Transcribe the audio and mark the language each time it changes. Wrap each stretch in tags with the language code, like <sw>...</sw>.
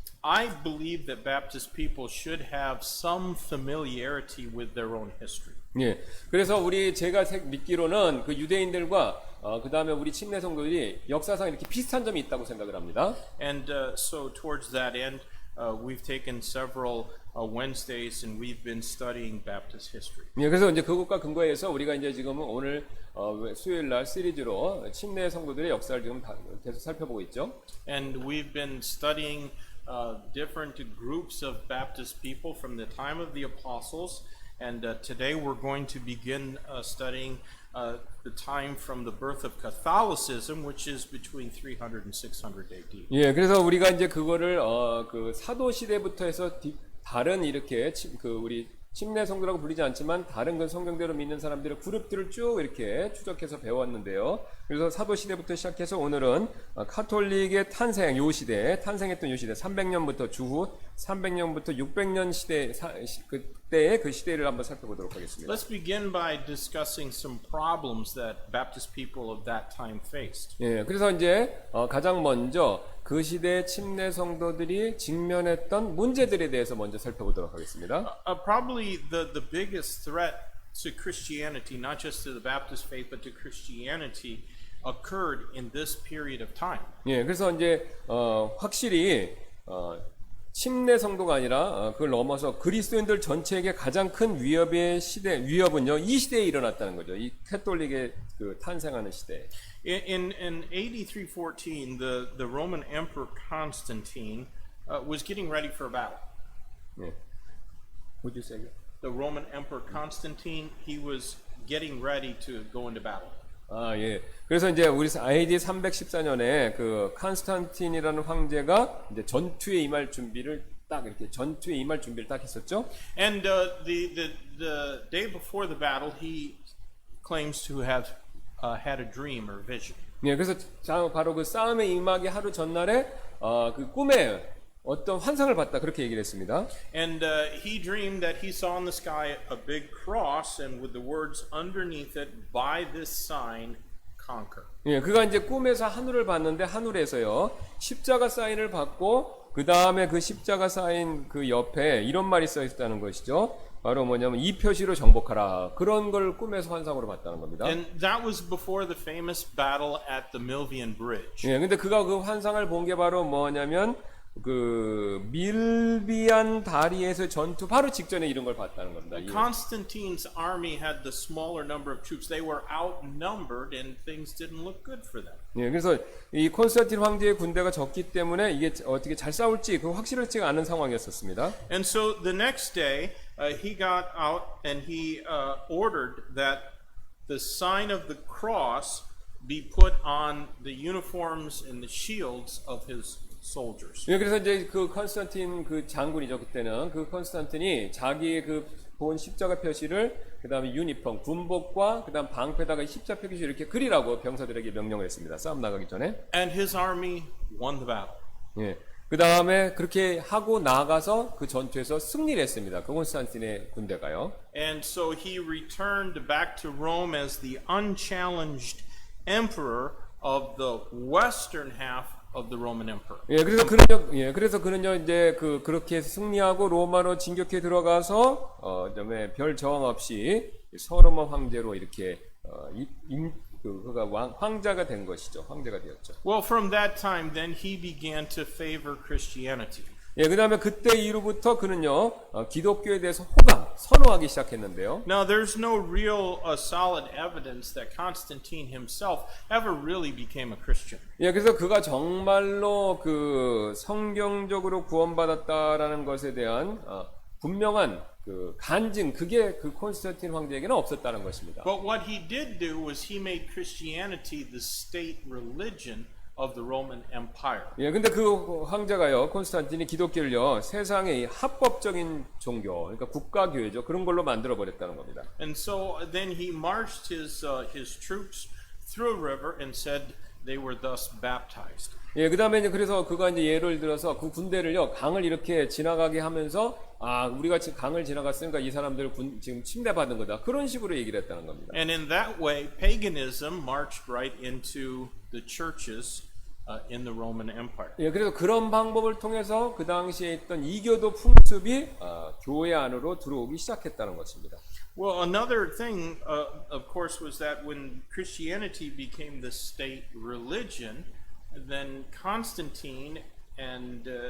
<en>I believe that Baptist people should have some familiarity with their own history.</en> <ko>예, 그래서 제가 믿기로는 그 유대인들과 그 다음에 우리 침례 성도들이 역사상 이렇게 비슷한 점이 있다고 생각을 합니다.</ko> <en>And so towards that end, we've taken several Wednesdays and we've been studying Baptist history.</en> <ko>예, 그래서 이제 그것과 근거해서 우리가 이제 지금은 오늘 수요일 날 시리즈로 침례 성도들의 역사를 지금 계속 살펴보고 있죠.</ko> <en>And we've been studying different groups of Baptist people from the time of the apostles. And today we're going to begin studying the time from the birth of Catholicism, which is between 300 and 600 AD.</en> <ko>예, 그래서 우리가 이제 그거를 그 사도 시대부터 해서 다른 이렇게 우리 침례 성도라고 불리지 않지만 다른 그 성경대로 믿는 사람들의 그룹들을 쭉 이렇게 추적해서 배웠는데요. 그래서 사도 시대부터 시작해서 오늘은 카톨릭의 탄생 요 시대, 탄생했던 요 시대 300년부터 주후 300년부터 600년 시대 그때의 그 시대를 한번 살펴보도록 하겠습니다.</ko> <en>Let's begin by discussing some problems that Baptist people of that time faced.</en> <ko>예, 그래서 이제 가장 먼저 그 시대 침례 성도들이 직면했던 문제들에 대해서 먼저 살펴보도록 하겠습니다.</ko> <en>Probably the biggest threat to Christianity, not just to the Baptist faith, but to Christianity, occurred in this period of time.</en> <ko>예, 그래서 이제 확실히 침례 성도가 아니라 그걸 넘어서 그리스도인들 전체에게 가장 큰 위협은요 이 시대에 일어났다는 거죠. 이 캐톨릭의 그 탄생하는 시대.</ko> <en>In AD 314, the Roman Emperor Constantine was getting ready for a battle.</en> <ko>예.</ko> <en>Would you say that? The Roman Emperor Constantine, he was getting ready to go into battle.</en> <ko>아, 예. 그래서 이제 우리 AD 314년에 그 콘스탄틴이라는 황제가 이제 전투에 임할 준비를 딱 했었죠.</ko> <en>And the day before the battle, he claims to have had a dream or vision.</en> <ko>예, 그래서 바로 그 싸움에 임하기 하루 전날에 그 꿈에 어떤 환상을 봤다 그렇게 얘기를 했습니다.</ko> <en>And he dreamed that he saw in the sky a big cross and with the words underneath it, by this sign conquer.</en> <ko>예, 그가 이제 꿈에서 하늘을 봤는데 하늘에서요 십자가 사인을 받고 그 다음에 그 십자가 사인 그 옆에 이런 말이 써 있다는 것이죠. 바로 뭐냐면 이 표시로 정복하라. 그런 걸 꿈에서 환상으로 봤다는 겁니다.</ko> <en>And that was before the famous battle at the Milvian Bridge.</en> <ko>예, 근데 그가 그 환상을 본 게 바로 뭐냐면 그 밀비안 다리에서 전투 바로 직전에 이런 걸 봤다는 겁니다.</ko> <en>Constantine's army had the smaller number of troops. They were outnumbered and things didn't look good for them.</en> <ko>예, 그래서 이 콘스탄틴 황제의 군대가 적기 때문에 이게 어떻게 잘 싸울지 그 확실하지가 않은 상황이었었습니다.</ko> <en>And so the next day he got out and he ordered that the sign of the cross be put on the uniforms and the shields of his soldiers.</en> <ko>예, 그래서 이제 그 콘스탄틴 그 장군이죠. 그때는 그 콘스탄틴이 자기의 그 본 십자가 표시를 그다음에 유니폼 군복과 그다음 방패다가 십자가 표시 이렇게 그리라고 병사들에게 명령을 했습니다. 싸움 나가기 전에.</ko> <en>And his army won the battle.</en> <ko>예. 그다음에 그렇게 하고 나가서 그 전투에서 승리를 했습니다. 그 콘스탄틴의 군대가요.</ko> <en>And so he returned back to Rome as the unchallenged emperor of the western half of the Roman Emperor.</en> <ko>예, 그래서 그는요 이제 그렇게 승리하고 로마로 진격해 들어가서 그다음에 별 저항 없이 서로몬 황제로 이렇게 그가 황자가 된 것이죠. 황제가 되었죠.</ko> <en>Well, from that time, then he began to favor Christianity.</en> <ko>예, 그다음에 그때 이후부터 그는요 기독교에 대해서 선호하기 시작했는데요.</ko> <en>Now, there's no real solid evidence that Constantine himself ever really became a Christian.</en> <ko>예, 그래서 그가 정말로 그 성경적으로 구원받았다라는 것에 대한 분명한 그 간증 그게 그 콘스탄틴 황제에게는 없었다는 것입니다.</ko> <en>But what he did do was he made Christianity the state religion of the Roman Empire.</en> <ko>예, 근데 그 황제가요, 콘스탄틴이 기독교를요, 세상의 합법적인 종교, 그러니까 국가교회죠, 그런 걸로 만들어 버렸다는 겁니다.</ko> <en>And so then he marched his troops through a river and said they were thus baptized.</en> <ko>예, 그다음에 이제 그래서 그가 이제 예를 들어서 그 군대를요, 강을 이렇게 지나가게 하면서 우리가 지금 강을 지나갔으니까 이 사람들 지금 침례받은 거다. 그런 식으로 얘기를 했다는 겁니다.</ko> <en>And in that way, paganism marched right into the churches in the Roman Empire.</en> <ko>예, 그래서 그런 방법을 통해서 그 당시에 있던 이교도 풍습이 교회 안으로 들어오기 시작했다는 것입니다.</ko> <en>Well, another thing, of course, was that when Christianity became the state religion, then Constantine and</en>